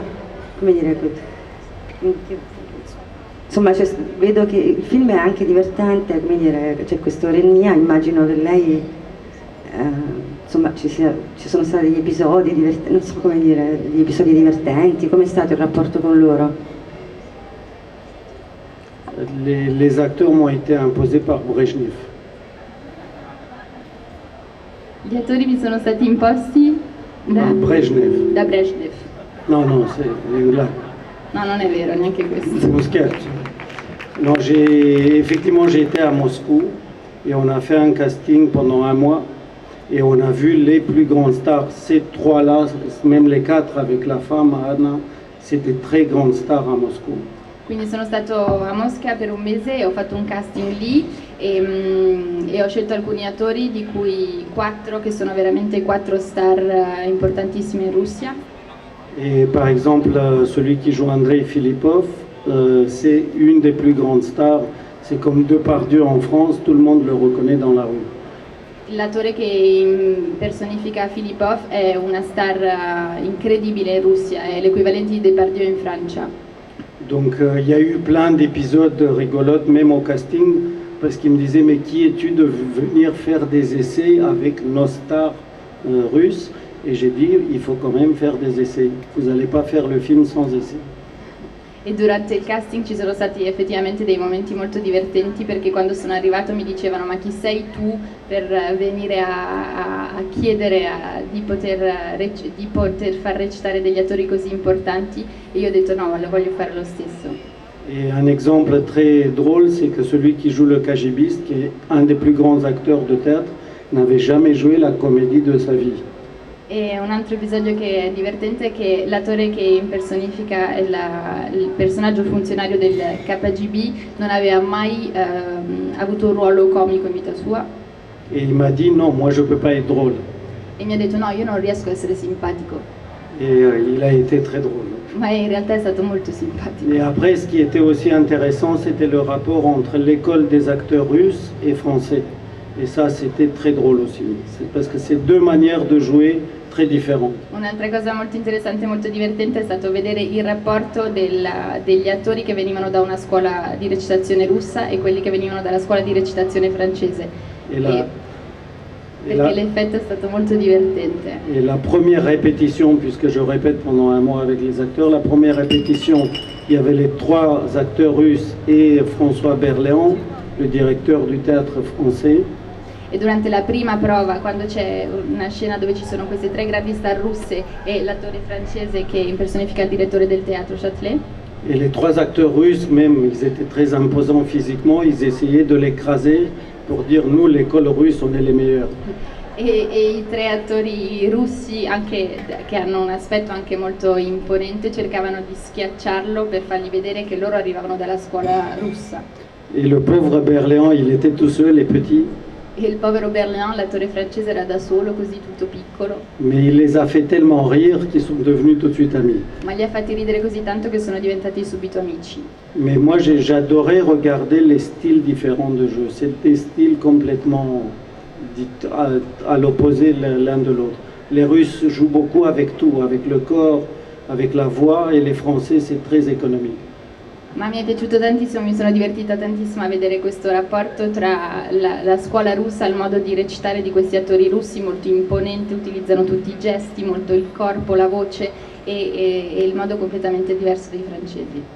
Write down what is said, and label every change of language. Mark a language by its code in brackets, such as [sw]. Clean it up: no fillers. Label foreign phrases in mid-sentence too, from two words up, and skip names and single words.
[it] Come dire, insomma, vedo che il film è anche divertente, come dire, c'è questa ironia, immagino che lei, insomma, ci sono stati degli episodi divertenti, non so come dire, degli episodi divertenti. Com'è stato il rapporto con loro? [fr] Les acteurs m'ont été imposés par Brezhnev. [it] Gli attori mi sono stati imposti da Brezhnev. Da Brezhnev. [fr] Non, non, c'est une blague. [it] No, non è vero, neanche questo. [fr] C'est mon sketch. Non, effectivement, j'ai été à Moscou et on a fait un casting pendant un mois et on a vu les plus grandes stars. Ces trois-là, même les quatre avec la femme, Anna, c'était très grandes stars à Moscou. [it] Quindi sono stato a Mosca per un mese e ho fatto un casting lì e ho scelto alcuni attori, di cui 4 che sono veramente 4 star importantissime in Russia. [fr] Et par exemple, celui qui joue Andrei Filipov, c'est une des plus grandes stars. C'est comme Depardieu en France, tout le monde le reconnaît dans la rue. [it] L'attore che personifica Filipov è una star incredibile in Russia, è l'equivalente di Depardieu in Francia. [fr] Donc il y a eu plein d'épisodes rigolotes, même au casting, parce qu'il me disait mais qui es-tu de venir faire des essais avec nos stars russes? Et j'ai dit il faut quand même faire des essais, vous n'allez pas faire le film sans essais. [it] E durante il casting ci sono stati effettivamente dei momenti molto divertenti, perché quando sono arrivato mi dicevano ma chi sei tu per venire a chiedere di poter far recitare degli attori così importanti, e io ho detto no, lo voglio fare lo stesso. [fr] Et un exemple très drôle, c'est que celui qui joue le KGBiste, qui est un des plus grands acteurs de théâtre, n'avait jamais joué la comédie de sa vie. [it] E un altro episodio che è divertente è che l'attore che impersonifica il personaggio funzionario del KGB non aveva mai avuto un ruolo comico in vita sua. [fr] Et il m'a dit non, moi je peux pas être drôle. [it] E mi ha detto no, io non riesco a essere simpatico. [fr] Et il a été très drôle. [it] Ma in realtà è stato molto simpatico. [fr] Et après, ce qui était aussi intéressant, c'était le rapport entre l'école des acteurs russes et français. Et ça, c'était très drôle aussi. Parce que c'est deux manières de jouer très différentes. [it] Un'altra cosa molto interessante e molto divertente è stato vedere il rapporto degli attori che venivano da una scuola di recitazione russa e quelli che venivano dalla scuola di recitazione francese. Perché l'effetto è stato molto divertente. [fr] Et la première répétition, puisque je répète pendant un mois avec les acteurs, la première répétition, il y avait les 3 acteurs russes et François Berléand, le directeur du théâtre français. [it] E durante la prima prova, quando c'è una scena dove ci sono queste 3 grandi star russe e l'attore francese che impersonifica il direttore del teatro Châtelet. [fr] Et les 3 acteurs russes, même, ils étaient très imposants physiquement, ils essayaient de l'écraser pour dire nous, l'école russe, on est les meilleurs. [it] E i 3 attori russi, anche, che hanno un aspetto anche molto imponente, cercavano di schiacciarlo per fargli vedere che loro arrivavano dalla scuola russa. [fr] Et le pauvre Berléand, il était tout seul et petit. [it] E il povero Berléand, l'attore francese, era da solo, così tutto piccolo. [fr] Mais il les a fait tellement rire qu'ils sont devenus tout de suite amis. [it] Ma li ha fatti ridere così tanto che sono diventati subito amici. [fr] Mais moi, j'adorais regarder les styles différents de jeu. C'est des styles complètement à l'opposé l'un de l'autre. Les Russes jouent beaucoup avec tout, avec le corps, avec la voix, et les Français, c'est très économique. [it] Ma mi è piaciuto tantissimo, mi sono divertita tantissimo a vedere questo rapporto tra la scuola russa, il modo di recitare di questi attori russi molto imponente, utilizzano tutti i gesti, molto il corpo, la voce e il modo completamente diverso dei francesi.